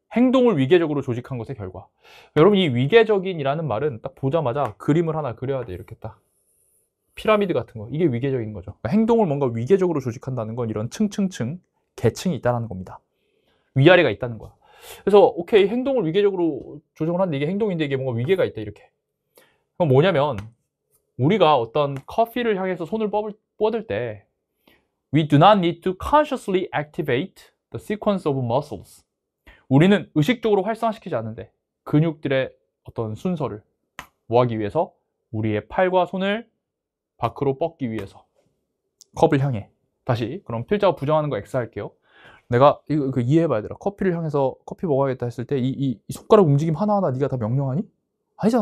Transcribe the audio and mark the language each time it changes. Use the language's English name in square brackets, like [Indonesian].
[Korean] 행동을 위계적으로 조직한 것의 결과. 여러분, 이 위계적인이라는 말은 딱 보자마자 그림을 하나 그려야 돼. 이렇게 딱. 피라미드 같은 거. 이게 위계적인 거죠. 그러니까 행동을 뭔가 위계적으로 조직한다는 건 이런 층층층, 계층이 있다는 겁니다. 위아래가 있다는 거야. 그래서 오케이, 행동을 위계적으로 조정을 하는데 이게 행동인데 이게 뭔가 위계가 있다. 이렇게. 그럼 뭐냐면 우리가 어떤 커피를 향해서 손을 뻗을 때 [English] We do not need to consciously activate the sequence of muscles. [Korean] 우리는 의식적으로 활성화시키지 않는데 근육들의 어떤 순서를 뭐하기 위해서? 우리의 팔과 손을 밖으로 뻗기 위해서. 컵을 향해. 다시 그럼 필자가 부정하는 거 X 할게요. 내가 이거 이해해봐야 되라. 커피를 향해서 커피 먹어야겠다 했을 때 이 손가락 움직임 하나하나 네가 다 명령하니? 아니잖아.